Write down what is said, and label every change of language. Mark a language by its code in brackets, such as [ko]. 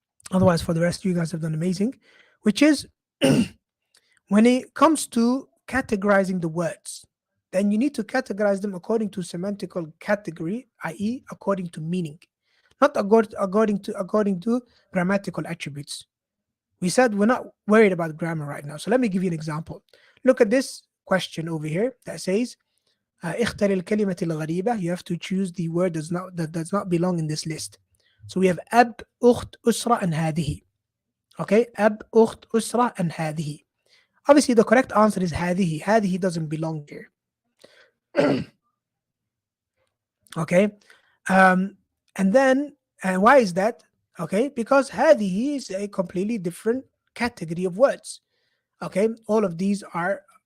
[en] Otherwise, for the rest, you guys have done amazing, which is when it comes to categorizing the words, then you need to categorize them according to semantical category, i.e., according to meaning, not according to grammatical attributes. We said we're not worried about grammar right now. So let me give you an example. Look at this question over here that says, [ar] اختر الكلمة الغريبة. [en] You have to choose the word that does not belong in this list. So we have أب, أخت, أسرة, and هذه. Okay, أب, أخت, أسرة, and هذه. Obviously, the correct answer is هذه. هذه doesn't belong here. Okay, and then why is that? Okay, because هذه is a completely different category of words. Okay, all of these are